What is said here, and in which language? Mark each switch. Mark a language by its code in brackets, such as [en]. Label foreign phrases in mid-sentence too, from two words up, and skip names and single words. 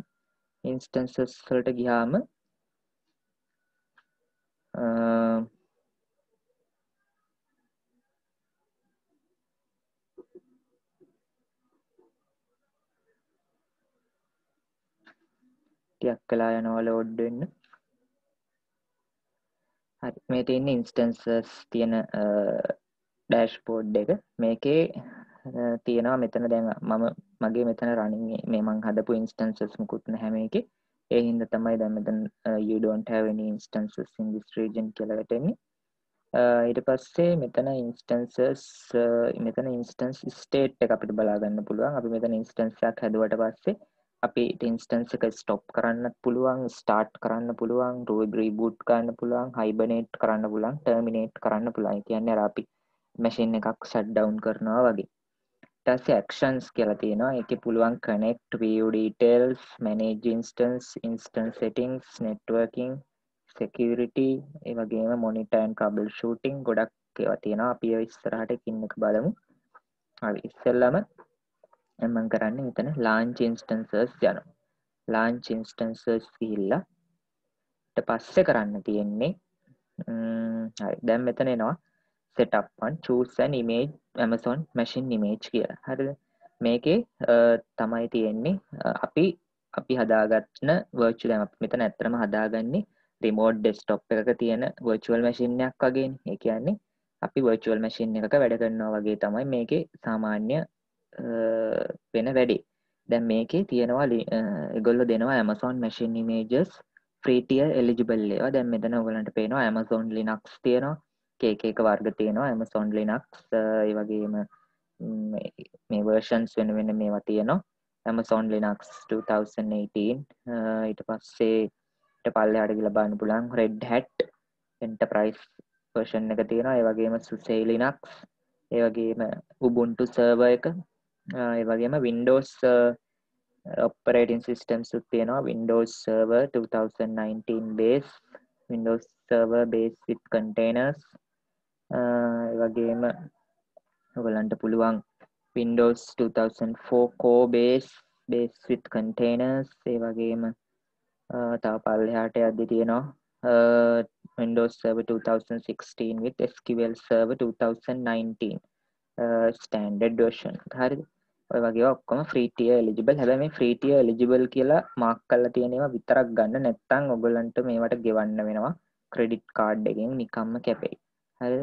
[si] instances වලට ගියාම ටිකක් වෙලා යනවා ලෝඩ් වෙන්න. හරි. මේ තියෙන instances තියෙන dashboard එක. මේකේ තියෙනවා මෙතන දැන් මගේ මෙතන running මේ මං හදපු instances මුකුත් නැහැ මේකේ. ඒ හින්දා තමයි දැන් මෙතන [en] you don't have any instances in this region [si] කියලා වැටෙන්නේ. ඊට පස්සේ මෙතන [en] instance state [si] එක අපිට බලා ගන්න පුළුවන්. අපි මෙතන instance එකක් හැදුවට පස්සේ අපි instance එක stop කරන්නත් පුළුවන්, start කරන්න පුළුවන්, reboot කරන්න පුළුවන්, hibernate කරන්න පුළුවන්, terminate කරන්න පුළුවන්. ඒ කියන්නේ අර අපි machine එකක් [en] shut down [si] කරනවා වගේ. ඊට පස්සේ actions කියලා තියෙනවා. ඒකේ පුළුවන් [en] connect, view details, manage instance settings, networking, security, [si] ඒ වගේම [en] monitor and troubleshooting [si] ගොඩක් ඒවා තියෙනවා. අපි ඒ ඉස්සරහට එකින් එක බලමු. හරි. ඉස්සෙල්ලාම මම කරන්නේ මෙතන [en] launch instances [si] යනවා. [en] launch instances [si] ගිහිල්ලා ඊට පස්සේ කරන්න තියෙන්නේ හරි. දැන් මෙතන එනවා [en] setup one choose an image Amazon machine image [si] කියලා. හරිද? මේකේ තමයි තියෙන්නේ අපි හදාගන්න virtual අපි මෙතන ඇත්තටම හදාගන්නේ [en] remote desktop [si] එකක තියෙන [en] virtual machine [si] එකක් වගේනේ. ඒ කියන්නේ අපි [en] virtual machine [si] එකක වැඩ කරනවා වගේ තමයි මේකේ සාමාන්‍ය වෙන වැඩේ. දැන් මේකේ තියෙනවා ඒගොල්ලෝ දෙනවා [en] Amazon machine images free tier eligible [si] ඒවා. දැන් මෙතන ඔයගලන්ට පේනවා Amazon Linux තියෙනවා. එක වර්ග තියෙනවා Amazon Linux ඒ වගේම මේ versions වෙන මේවා තියෙනවා. Amazon Linux 2018 ඊට පස්සේ ඊට පල්ලෙහාට ගිහලා බලන්න පුළුවන් Red Hat Enterprise version එක තියෙනවා. ඒ වගේම SUSE Linux, ඒ වගේම [en] Ubuntu server [si] එක, ඒ වගේම [en] Windows operating systems [si] උත් තියෙනවා. [en] Windows Server 2019 base, Windows Server base with containers, [si] ඒ වගේම ඔයගලන්ට පුළුවන් Windows 2004 core base with containers, ඒ වගේම තව පල්ලෙහාට යද්දි තියෙනවා [en] Windows Server 2016 with SQL Server 2019 standard version. [si] හරිද? ඔය වගේ ඔක්කොම [en] free tier eligible. [si] හැබැයි මේ [en] free tier eligible [si] කියලා මාක් කරලා තියෙන ඒවා විතරක් ගන්න, නැත්නම් ඔයගලන්ට මේවට ගෙවන්න වෙනවා [en] credit card [si] එකෙන් නිකම්ම කැපෙයි. හරිද?